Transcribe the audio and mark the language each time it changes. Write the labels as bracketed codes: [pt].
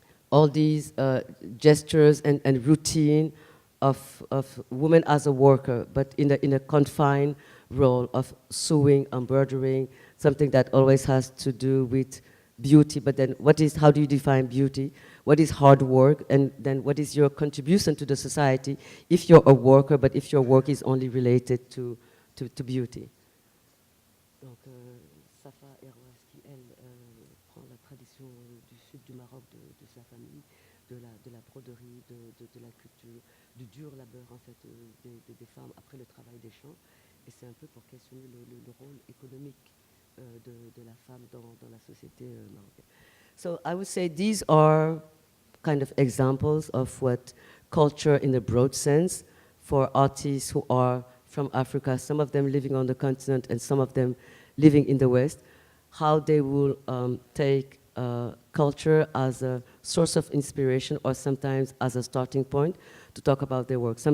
[en] all these gestures and routine of women as a worker, but in a confined role of sewing, embroidering, something that always has to do with beauty. But then how do you define beauty? What is hard work? And then what is your contribution to the society if you're a worker, but if your work is only related to beauty? [fr] Donc, Safa Erwaski, elle prend la tradition du sud du Maroc, de sa famille, de la broderie, de la culture, du dur labeur en fait des femmes après le travail des champs. Et c'est un peu pour questionner le rôle économique de la femme dans la société marocaine. [en] So I would say these are kind of examples of what culture in a broad sense for artists who are from Africa, some of them living on the continent and some of them living in the West, how they will take culture as a source of inspiration or sometimes as a starting point to talk about their work.